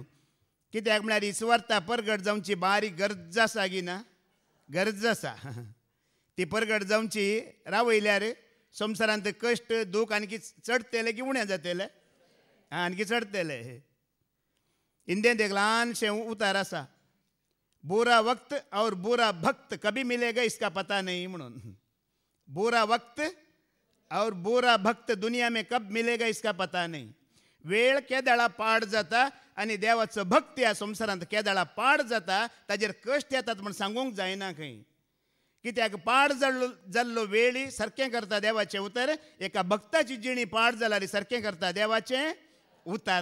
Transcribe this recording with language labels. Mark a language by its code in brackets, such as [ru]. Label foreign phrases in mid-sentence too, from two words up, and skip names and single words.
[kok] कित्याक म्हळ्यार ही सुवार्ता परगट जावची बारीक गरज आसा की ना? गरज आसा. ती परगट जावची रावयल्यार संवसारांत कश्ट दूख आणखी चडतले की उणें जातले? आणखी चडतले. हिंदींत एक ल्हानशें उतार आसा, [hi] बुरा वक्त और बुरा भक्त कभी मिलेगा इसका पता नहीं म्हणून. बुरा वक्त और बुरा भक्त दुनिया में कब मिलेगा इसका पता नहीं. [kok] वेळ केदाळा पाड जाता आनी देवाचो भक्त ह्या संवसारांत केदाळा पाड जाता, ताजेर कश्ट येतात म्हण सांगूंक जायना खंय. कित्याक पाड जाल्लो वेळी सारकें करता देवाचें उतर, एका भक्ताची जिणी पाड जाल्यार सारकें करता देवाचें उतार.